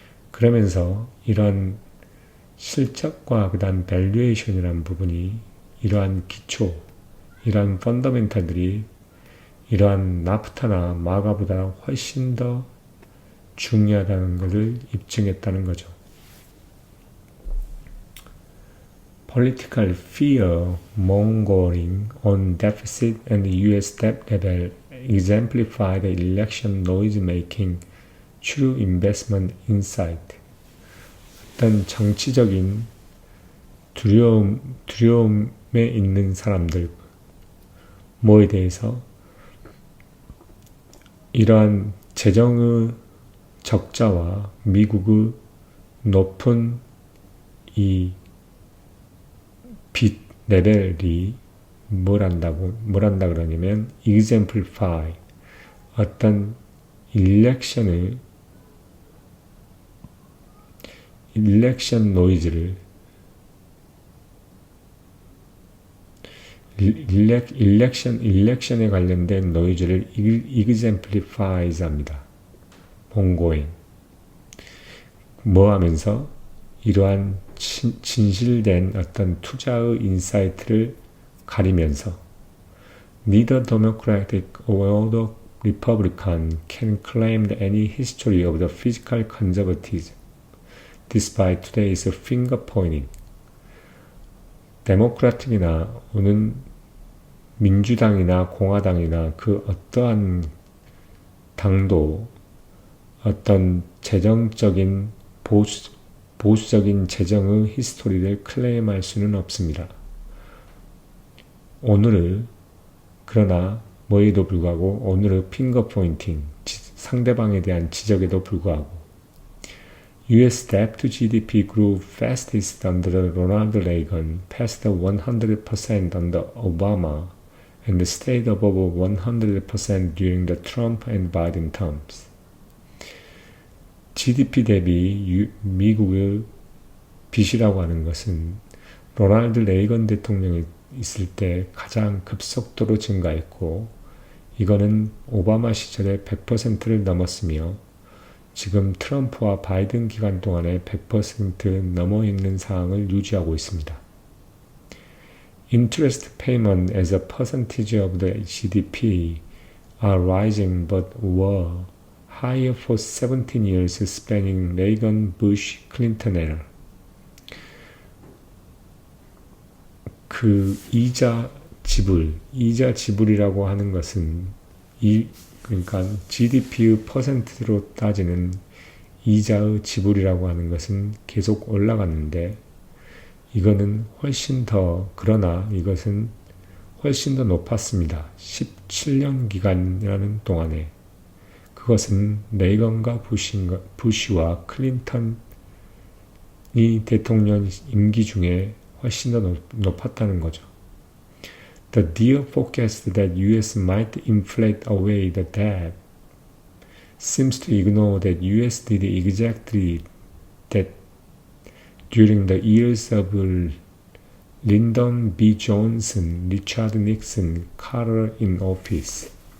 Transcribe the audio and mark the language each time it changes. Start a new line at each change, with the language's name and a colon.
Korean: 그러면서 이런 실적과 그다음 밸류에이션이라는 부분이 이러한 기초, 이러한 펀더멘탈들이 이러한 나프타나 마가보다 훨씬 더 중요하다는 것을 입증했다는 거죠.
English: Political fear mongering on deficit and U.S. debt level exemplify the election noise-making true investment insight.
Korean: 어떤 정치적인 두려움에 있는 사람들 뭐에 대해서 이러한 재정의 적자와 미국의 높은 이 빚 레벨이 뭘 한다 그러냐면 exemplify 어떤 일렉션 노이즈를 일렉션에 관련된 노이즈를 exemplifies 합니다.
English: ongoing
Korean: 뭐 하면서 이러한 진실된 어떤 투자의 인사이트를 가리면서
English: neither Democratic or the Republican can claim any history of the fiscal conservatism despite today's finger pointing.
Korean: 데모크라틱이나 오는 민주당이나 공화당이나 그 어떠한 당도 어떤 재정적인 보수적인 재정의 히스토리를 클레임할 수는 없습니다. 그러나 뭐에도 불구하고 오늘의 핑거 포인팅, 상대방에 대한 지적에도 불구하고
English: US debt to GDP grew fastest under Ronald Reagan, past 100% under Obama, and stayed above 100% during the Trump and Biden terms.
Korean: GDP 대비 미국의 빚이라고 하는 것은 로널드 레이건 대통령이 있을 때 가장 급속도로 증가했고 이거는 오바마 시절에 100%를 넘었으며 지금 트럼프와 바이든 기간 동안에 100% 넘어 있는 상황을 유지하고 있습니다.
English: Interest payment as a percentage of the GDP are rising but were higher for 17 years spanning Reagan, Bush, Clinton era.
Korean: 그 이자 지불이라고 하는 것은 그러니까 GDP의 퍼센트로 따지는 이자의 지불이라고 하는 것은 계속 올라갔는데 이거는 그러나 이것은 훨씬 더 높았습니다. 17년 기간이라는 동안에 그것은 레이건과 부시와 클린턴이 대통령 임기 중에 훨씬 더 높았다는 거죠.
English: The dear forecast that U.S. might inflate away the debt seems to ignore that U.S. did exactly that during the years of Lyndon B. Johnson, Richard Nixon, Carter in office.